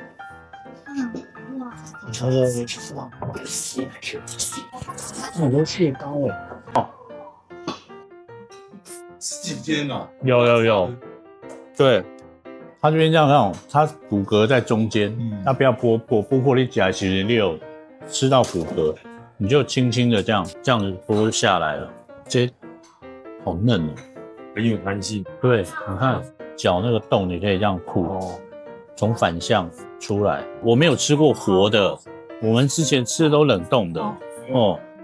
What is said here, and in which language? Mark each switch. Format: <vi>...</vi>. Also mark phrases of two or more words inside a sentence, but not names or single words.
<zh>哇，好多蟹膏哎！哦，今天啊，有，对。它這邊這樣看，它骨骼在中間，那不要剝破你夾，其實你有吃到骨骼，你就輕輕的這樣子剝下來了，這好嫩哦，很有彈性。對，你看腳那個洞，你可以這樣吐，從反向出來。我沒有吃過活的，我們之前吃的都冷凍的哦。</zh>